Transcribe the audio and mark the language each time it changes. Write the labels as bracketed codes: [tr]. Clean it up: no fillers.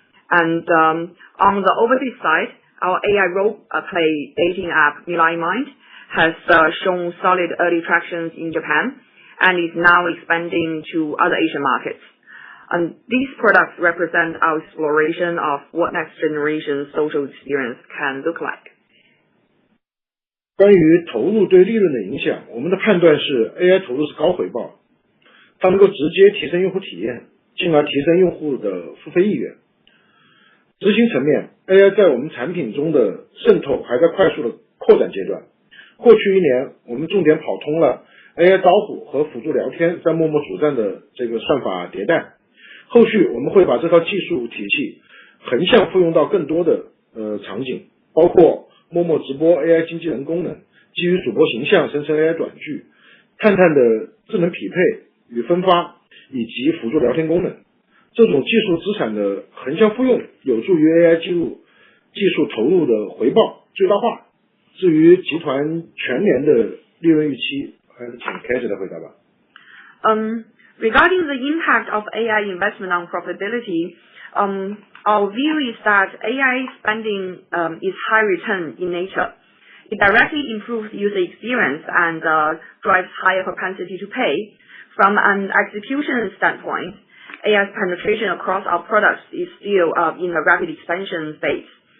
[en] And on the overseas side, our AI role-play dating app Milai Mind has shown solid early tractions in Japan and is now expanding to other Asian markets. And these products represent our exploration of what next generation social experience can look like. [zh] 关于投入对利润的影响，我们的判断是 AI 投入是高回报。它能够直接提升用户体验，进而提升用户的付费意愿。执行层面 ，AI 在我们产品中的渗透还在快速的扩展阶段。过去1年，我们重点跑通了 AI 招呼和辅助聊天在陌陌主站的这个算法迭代。后续我们会把这套技术体系横向复用到更多的场景，包括陌陌直播 AI 经纪人功能，基于主播形象生成 AI 短剧，探探的智能匹配与分发，以及辅助聊天功能。这种技术资产的横向复用有助于 AI 技术投入的回报最大化。至于集团全年的利润预期，还是请 Cassie 来回答吧。 [en] Regarding the impact of AI investment on profitability, our view is that AI spending is high return in nature. It directly improves user experience and drives higher propensity to pay. From an execution standpoint, AI's penetration across our products is still in a rapid expansion phase.